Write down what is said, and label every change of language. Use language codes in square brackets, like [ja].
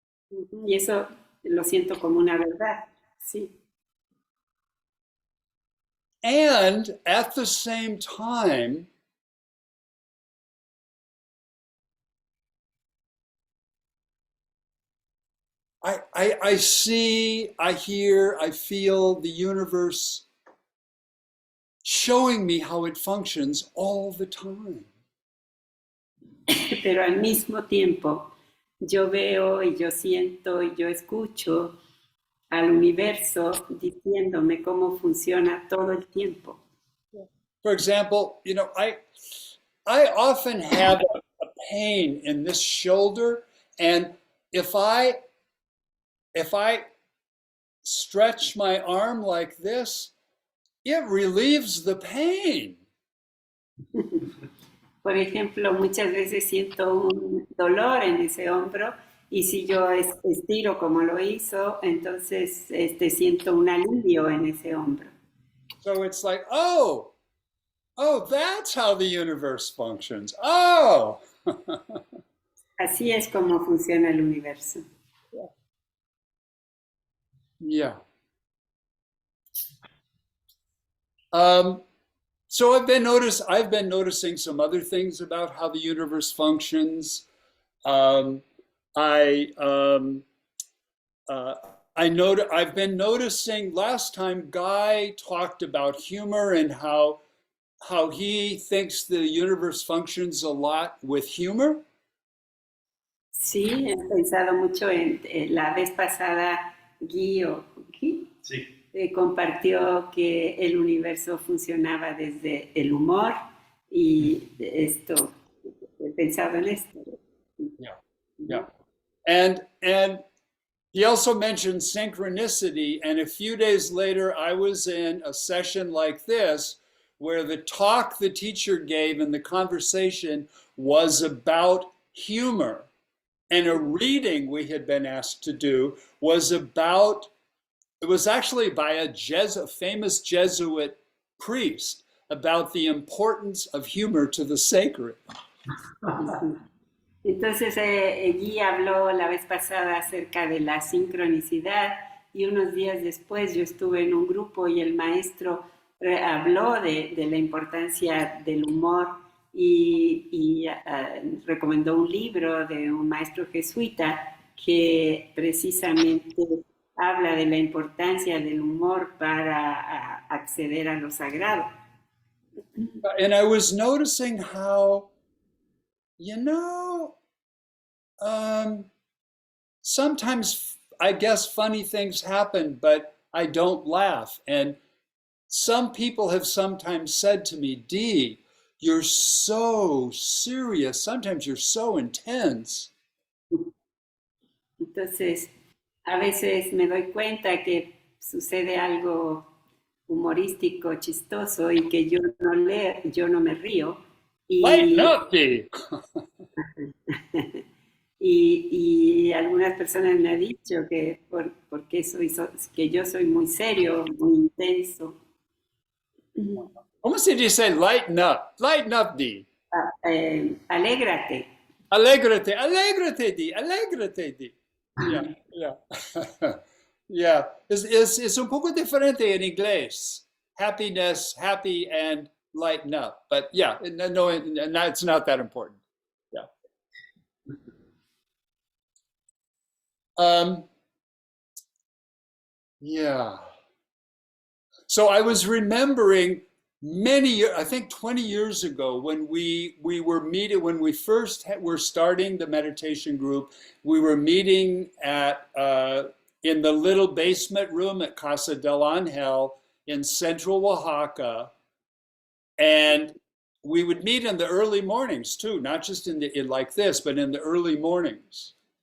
[es] Y eso lo siento como una verdad, sí. [en] And at the same time, I see, I hear, I feel the universe showing me how it functions all the time. [es] Pero al mismo tiempo yo veo y yo siento y yo escucho al universo diciéndome cómo funciona todo el tiempo. [en] For example, I often have a pain in this shoulder, and if I stretch my arm like this, it relieves the pain. [es] Por ejemplo, muchas veces siento un dolor en ese hombro y si yo estiro como lo hizo, entonces siento un alivio en ese hombro. [en] So it's like, oh, that's how the universe functions. Oh. [es] Así es como funciona el universo. [en] Yeah. So I've been noticing some other things about how the universe functions. I I've been noticing. Last time Guy talked about humor and how he thinks the universe functions a lot with humor. [es] Sí, he pensado mucho la vez pasada Guy Sí. compartió que el universo funcionaba desde el humor y esto, he pensado en esto. [en] Yeah, yeah, and he also mentioned synchronicity. And a few days later, I was in a session like this where the talk the teacher gave and the conversation was about humor. And a reading we had been asked to do was about, it was actually by a famous Jesuit priest about the importance of humor to the sacred. Ujú. [es] Entonces, Guy habló la vez pasada acerca de la sincronicidad y unos días después yo estuve en un grupo y el maestro habló de la importancia del humor y recomendó un libro de un maestro jesuita que precisamente habla de la importancia del humor para acceder a lo sagrado. [en] And I was noticing how, you know, sometimes I guess funny things happen, but I don't laugh. And some people have sometimes said to me, Dee, you're so serious. Sometimes you're so intense. [es] Entonces, a veces me doy cuenta que sucede algo humorístico, chistoso y que yo no me río. [en] Lighten [es] Y, [en] up, Dee. [es] y algunas personas me han dicho que porque que yo soy muy serio, muy intenso. ¿Cómo se dice [en] lighten up? Lighten up, Dee. [es] Alégrate. Alégrate, alégrate, Dee. Alégrate, Dee. [en] Yeah, yeah. Yeah, it's [es] un poco diferente en inglés. [en] Happiness, happy, and lighten up. But yeah, no, it's not that important. Yeah. Um, yeah. So I was remembering many years, I think 20 years ago, when we were meeting, when we first were starting the meditation group, we were meeting at in the little basement room at Casa del Angel in central Oaxaca, and we would meet in the early mornings too, not just in like this, but in the early mornings.